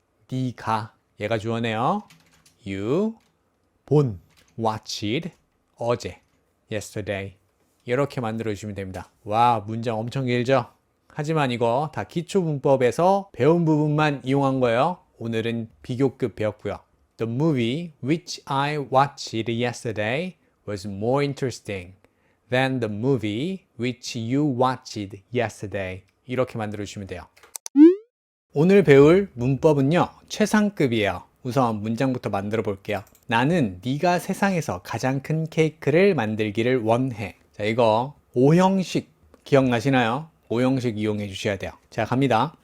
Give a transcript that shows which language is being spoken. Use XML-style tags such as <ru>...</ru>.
<ko>네가 얘가 주어네요. you 본 watched 어제 yesterday 이렇게 만들어 주시면 됩니다. 와 문장 엄청 길죠? 하지만 이거 다 기초 문법에서 배운 부분만 이용한 거예요. 오늘은 비교급 배웠고요.</ko> <en>The movie which I watched yesterday was more interesting than the movie which you watched yesterday.</en> <ko>이렇게 만들어 주시면 돼요. 오늘 배울 문법은요. 최상급이에요. 우선 문장부터 만들어 볼게요. 나는 네가 세상에서 가장 큰 케이크를 만들기를 원해. 자, 이거 오형식 기억나시나요? 오형식 이용해 주셔야 돼요. 자, 갑니다.</ko>